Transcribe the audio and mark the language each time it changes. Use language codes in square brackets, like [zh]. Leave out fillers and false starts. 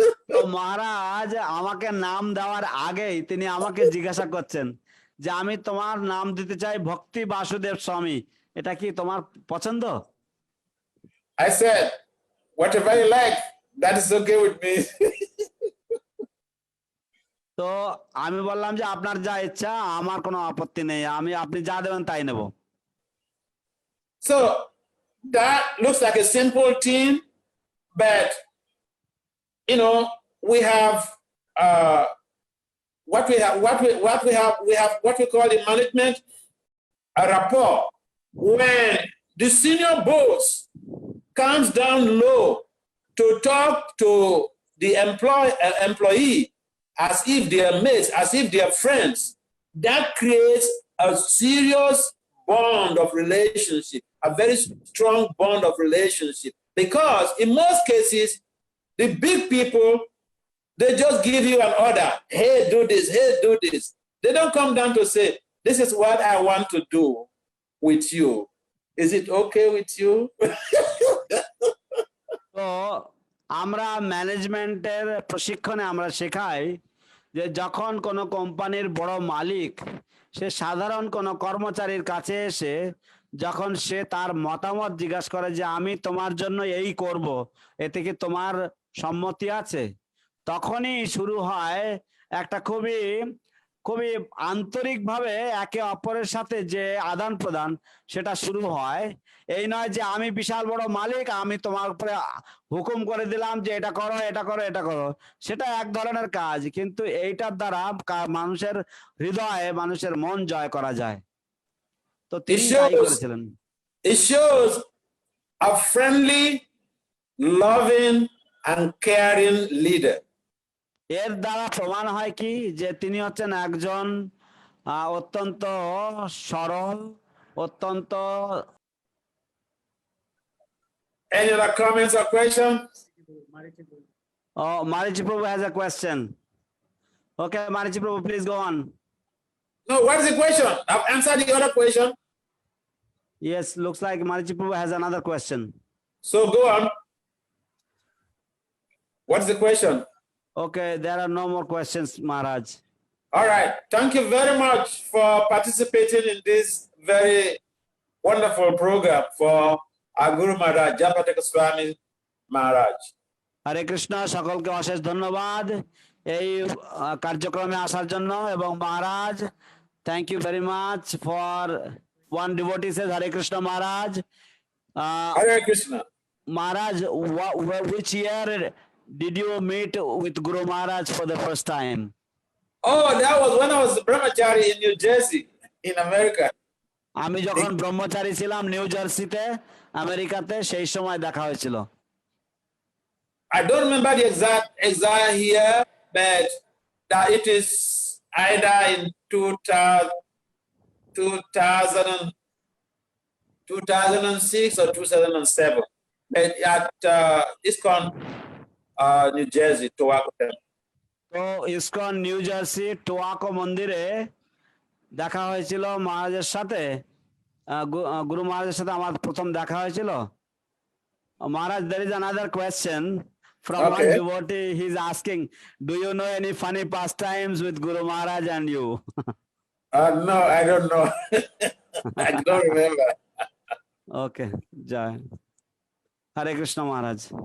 [bn] তো মহারাজ আমাকে নাম দেওয়ার আগেই তিনি আমাকে জিজ্ঞাসা করছেন যে আমি তোমার নাম দিতে চাই ভক্তি বাসুদেব স্বামী, এটা কি তোমার পছন্দ? [en] I said, whatever you like, that is okay with me. [bn] তো আমি বললাম যে আপনার যা ইচ্ছা, আমার কোনো আপত্তি নেই, আপনি যা দেবেন তাই নেব। [en] So that looks like a simple thing, but you know, we have what we call in management a rapport. When the senior boss comes down low to talk to the employee as if they are mates, as if they are friends, that creates a serious bond of relationship, a very strong bond of relationship. Because in most cases, the big people, they just give you an order. Hey, do this. Hey, do this. They don't come down to say, this is what I want to do with you. Is it okay with you? [bn] তো আমরা ম্যানেজমেন্টের প্রশিক্ষণে আমরা শেখাই যে যখন কোনো কোম্পানির বড় মালিক সে সাধারণ কোনো কর্মচারীর কাছে এসে যখন সে তার মতামত জিজ্ঞাসা করে যে আমি তোমার জন্য এই করব, এতে কি তোমার সম্মতি আছে, তখনই শুরু হয় একটা খুবই খুবই আন্তরিকভাবে একে অপরের সাথে যে আদান প্রদান সেটা শুরু হয়। এই নয় যে আমি বিশাল বড় মালিক, আমি তোমার উপরে হুকুম করে দিলাম যে এটা করো এটা করো এটা করো, সেটা এক ধরনের কাজ, কিন্তু এইটার দ্বারা মানুষের হৃদয়ে মানুষের মন জয় করা যায়। তো তিনি তাই করেছিলেন। [en] It shows a friendly, loving, and caring leader. [bn] এর দ্বারা প্রমাণ হয় কি যে তিনি হচ্ছেন একজন অত্যন্ত সরল, অত্যন্ত। [en] Any other comments or questions? Oh, Marichi Prabhu has a question. Okay, Marichi Prabhu, please go on. No, what is the question? I've answered the other question. Yes, looks like Marichi Prabhu has another question. So go on. What's the question? Okay, there are no more questions, Maharaj. All right. Thank you very much for participating in this very wonderful program for our Guru Maharaj, Jayapataka Swami Maharaj. [bn] হরে কৃষ্ণ, সকলকে অশেষ ধন্যবাদ এই কার্যক্রমে আসার জন্য। [en] এবং Maharaj, thank you very much for one devotee says Hare Krishna Maharaj. Hare Krishna. Maharaj, which year did you meet with Guru Maharaj for the first time? Oh, that was when I was a brahmachari in New Jersey, in America. [bn] আমি যখন ব্রহ্মচারী ছিলাম new জার্সিতে, আমেরিকাতে, সেই সময় দেখা হয়েছিল। [en] I don't remember the exact year, but that it is either in 2006 or 2007, but at ISKCON, New Jersey, Towaco Temple. [bn] তো ইসকন নিউ জার্সি টোয়াকো মন্দিরে দেখা হয়েছিল মহারাজের সাথে। গুরু মহারাজের সাথে আমার প্রথম দেখা হয়েছিল। [en] Maharaj, there is another question from one Okay. devotee. He's asking, do you know any funny pastimes with Guru Maharaj and you? No, I don't know. I don't remember. Okay, Jai. Hare Krishna Maharaj.